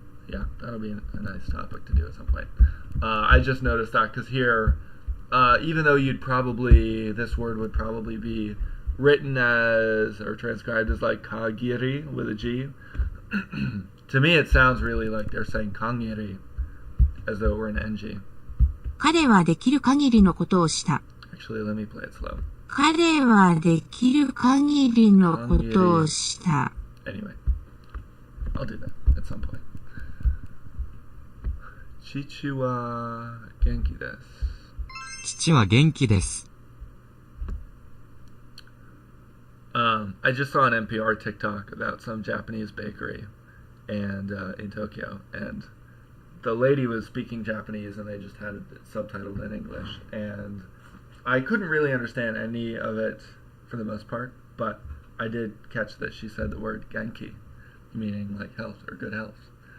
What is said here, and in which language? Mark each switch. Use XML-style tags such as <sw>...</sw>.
<en>Yeah, that'll be a nice topic to do at some point. I just noticed that because here, even though this word would probably be written as or transcribed as like kagiri with a G, to me it sounds really like they're saying kangiri as though it were an NG.</en> <ja>彼はできる限りのことをした。</ja> <en>Actually, let me play it slow.</en> <ja>彼はできる限りのことをした。</ja> <en>Anyway, I'll do that at some point.</en> <ja>父は元気です。父は元気です。</ja> <en>I just saw an NPR TikTok about some Japanese bakery and in Tokyo, and the lady was speaking Japanese and they just had it subtitled in English, and I couldn't really understand any of it for the most part, but I did catch that she said the word genki, meaning like health or good health.</en>